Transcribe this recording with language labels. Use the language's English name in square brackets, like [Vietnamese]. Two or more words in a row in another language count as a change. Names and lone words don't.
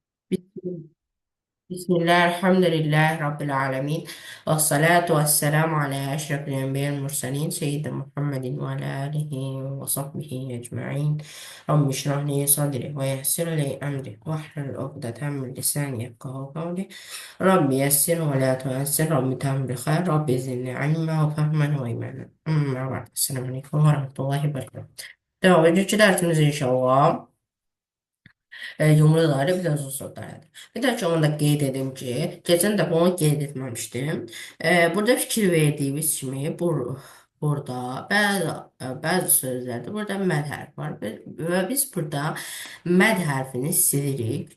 [Arabic] بسم بسم الله الحمد لله رب العالمين، والصلاة والسلام على أشرف الأنبياء المرسلين سيدنا محمد وعلى آله وصحبه أجمعين. رب اشرح لي صدري ويسر لي أمري واحلل عقدة من لساني يفقهوا قولي. رب يسر ولا تؤسر، رب تم بخير، رب زدني علما وفهما وإيمانا. أما بعد، السلام عليكم ورحمة الله وبركاته. [Azerbaijani] Devam edici dersimiz inşallah. Yumru dairə bir də uzun dairədir. Bir də ki, onu da qeyd edim ki, keçən dəfə onu qeyd etməmişdim. Burada fikir verdiyimiz kimi burada bəzi sözlərdə burada məd hərfi var və biz burada məd hərfini silirik.